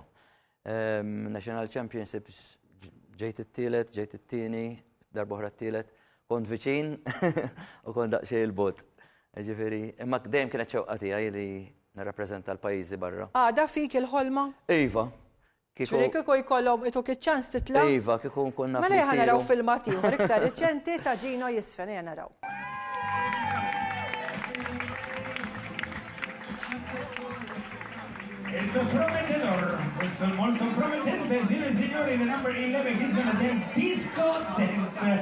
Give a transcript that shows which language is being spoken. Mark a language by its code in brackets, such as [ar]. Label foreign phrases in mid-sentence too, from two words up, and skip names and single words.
[en] National Championships [mt] ġejt it-tielet, ġejt it-tieni, darba oħra t-tielet, kont viċin u kont daqsxejn il-bot. Ġifieri, imma dejjem kienet xewqa tiegħi li nirrappreżenta l-pajjiżi barra. Għada fik il-ħolma? Iva. Ġifieri kieku jkollhom ituk iċ-ċans titla'? Iva, kieku nkun naf. Mela naraw filmat ieħor iktar riċenti ta' Gino Jisfen, naraw. [it] Questo prometedor, questo è molto promettente, signore e signori, [en] the number 11, he's gonna dance disco dance.